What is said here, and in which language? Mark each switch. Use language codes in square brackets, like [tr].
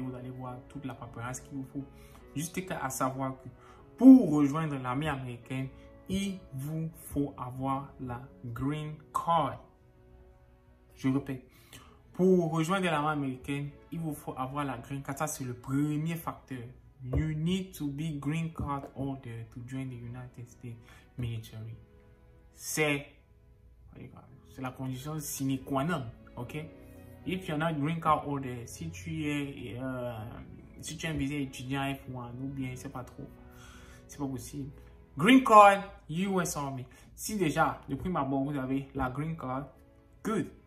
[fr] Vous allez voir toute la paperasse qu'il vous faut. Juste à savoir que pour rejoindre l'armée américaine, il vous faut avoir la green card. Je répète, pour rejoindre l'armée américaine, il vous faut avoir la green card. Ça, c'est le premier facteur. [en] You need to be green card holder to join the United States military. [fr] C'est la condition sine qua non, ok? [en] If you're not green card holder, [fr] si tu es un visa étudiant F1 ou bien c'est pas trop, c'est pas possible. Green card US Army. Si déjà, de prime abord, vous avez la green card, good.